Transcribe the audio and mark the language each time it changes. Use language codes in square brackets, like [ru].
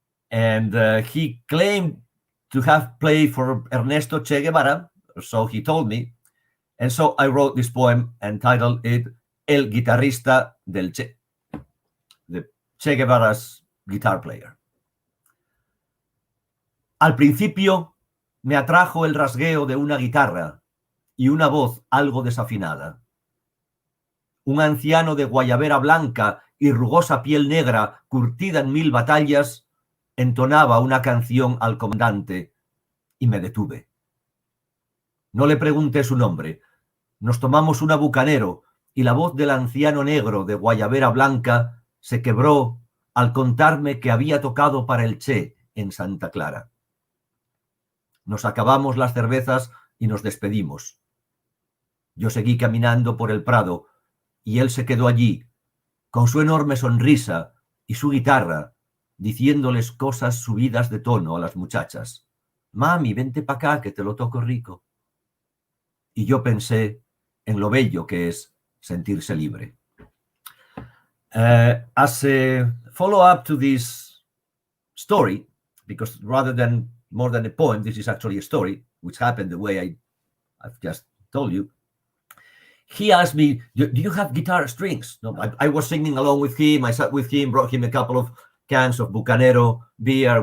[en] And he claimed to have played for Ernesto Che Guevara, so he told me. And so I wrote this poem and titled it El Guitarrista del Che, the Che Guevara's guitar player. [es] Al principio me atrajo el rasgueo de una guitarra y una voz algo desafinada. Un anciano de guayabera blanca y rugosa piel negra, curtida en 1000 batallas, entonaba una canción al comandante y me detuve. No le pregunté su nombre. Nos tomamos una bucanero y la voz del anciano negro de guayabera blanca se quebró al contarme que había tocado para el Che en Santa Clara. Nos acabamos las cervezas y nos despedimos. Yo seguí caminando por el Prado y él se quedó allí, con su enorme sonrisa y su guitarra, diciéndoles cosas subidas de tono a las muchachas. Mami, vente pa' acá que te lo toco rico. Y yo pensé en lo bello que es sentirse libre. [en] As a follow-up to this story, because rather than more than a poem, this is actually a story, which happened the way I've just told you. He asked me, do you have guitar strings? No, I was singing along with him. I sat with him, brought him a couple of cans of Bucanero beer.